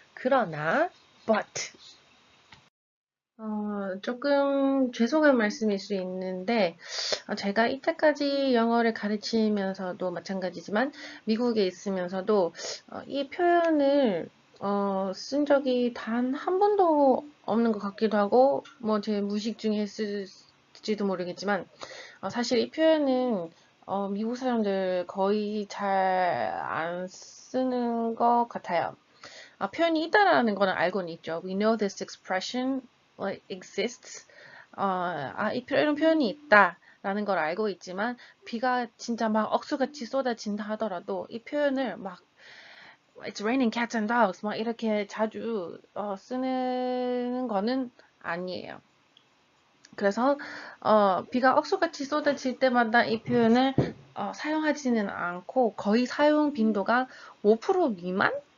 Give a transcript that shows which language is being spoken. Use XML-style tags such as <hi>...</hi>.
<ko>그러나 but 조금 죄송한 말씀일 수 있는데 제가 이때까지 영어를 가르치면서도 마찬가지지만 미국에 있으면서도 이 표현을 쓴 적이 단 한 번도 없는 것 같기도 하고 뭐 제 무의식 중에 했을지도 모르겠지만 사실 이 표현은 미국 사람들 거의 잘 안 쓰는 것 같아요. 표현이 있다라는 거는 알고는 있죠.</ko> <en>We know this expression exists.</en> <ko>이런 표현이 있다라는 걸 알고 있지만 비가 진짜 막 억수같이 쏟아진다 하더라도 이 표현을 막</ko> <en>It's raining cats and dogs</en> <ko>막 이렇게 자주 쓰는 거는 아니에요. 그래서 비가 억수같이 쏟아질 때마다 이 표현을 사용하지는 않고 거의 사용 빈도가 5% 미만?</ko>